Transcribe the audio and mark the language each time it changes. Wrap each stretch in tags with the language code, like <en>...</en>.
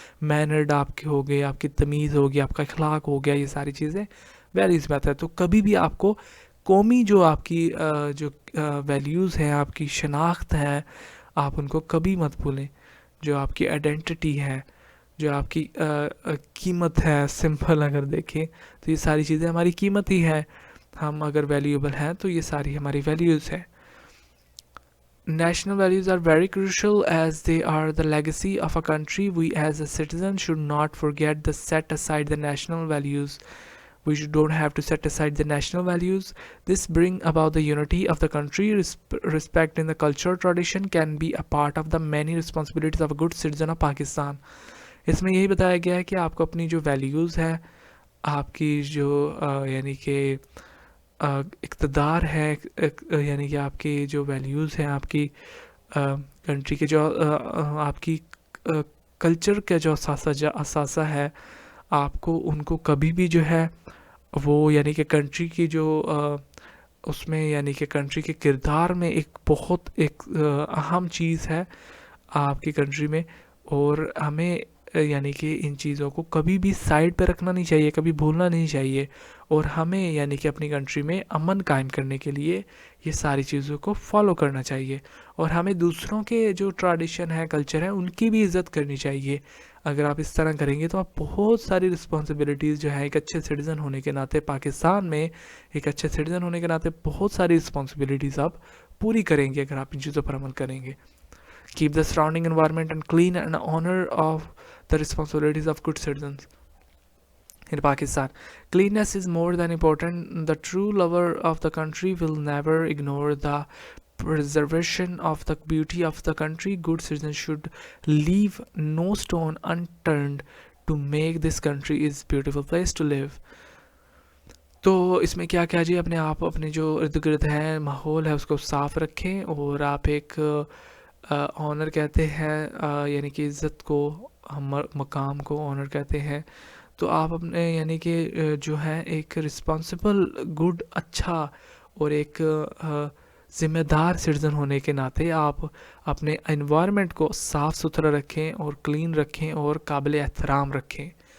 <ur>Mannered آپ کے ہو گئے، آپ کی تمیز ہو گئی، آپ کا اخلاق ہو گیا، یہ ساری چیزیں ویلیوز میں آتا ہے. تو کبھی بھی آپ کو قومی جو آپ کی جو ویلیوز ہیں، آپ کی شناخت ہے، آپ ان کو کبھی مت بھولیں. جو آپ کی آئیڈینٹی ہے, جو آپ کی قیمت ہے, سمپل اگر دیکھیں تو یہ ساری چیزیں ہماری قیمت ہی ہے. ہم اگر ویلیوبل ہیں تو یہ ساری ہماری ویلیوز ہیں.</ur> <en>National values are very crucial as they are the legacy of a country. We as a citizen should not forget to set aside the national values. Don't have to set aside the national values. This bring about the unity of the country. Respect in the culture tradition can be a part of the many responsibilities of a good citizen of Pakistan.</en> <ur>اس میں یہی بتایا گیا ہے کہ آپ کو اپنی جو ویلیوز ہے, آپ کی جو یعنی کہ اقتدار ہے, یعنی کہ آپ کی جو ویلیوز ہیں, آپ کی کنٹری کے جو آپ کی کلچر کا جو اثاثہ ہے, آپ کو ان کو کبھی بھی جو ہے وہ یعنی کہ کنٹری کی جو اس میں یعنی کہ کنٹری کے کردار میں ایک بہت ایک اہم چیز ہے آپ کی کنٹری میں, اور ہمیں یعنی کہ ان چیزوں کو کبھی بھی سائڈ پہ رکھنا نہیں چاہیے, کبھی بھولنا نہیں چاہیے. اور ہمیں یعنی کہ اپنی کنٹری میں امن قائم کرنے کے لیے یہ ساری چیزوں کو فالو کرنا چاہیے. اور ہمیں دوسروں کے جو ٹریڈیشن ہے, کلچر ہے, ان کی بھی عزت کرنی چاہیے. اگر آپ اس طرح کریں گے تو آپ بہت ساری رسپانسبلٹیز جو ہے ایک اچھے سٹیزن ہونے کے ناطے, پاکستان میں ایک اچھے سٹیزن ہونے کے ناطے بہت ساری رسپانسبلٹیز آپ پوری کریں گے اگر آپ ان چیزوں پر عمل کریں گے.</ur> <en>Keep the surrounding environment and clean and honor of the responsibilities of good citizens in Pakistan. Cleanliness is more than important. The true lover of the country will never ignore the preservation of the beauty of the country. Good citizens should leave no stone unturned to make this country is beautiful place to live.</en> <ur>تو اس میں کیا جی, اپنے آپ اپنے جو ارد گرد ہے ماحول ہے اس کو صاف رکھیں, اور آپ ایک آنر کہتے ہیں یعنی کہ عزت کو, مقام کو آنر کہتے ہیں. تو آپ اپنے یعنی کہ جو ہے ایک رسپانسبل, گڈ, اچھا اور ایک ذمہ دار سٹیزن ہونے کے ناطے آپ اپنے انوائرمنٹ کو صاف ستھرا رکھیں اور کلین رکھیں اور قابل احترام رکھیں.</ur>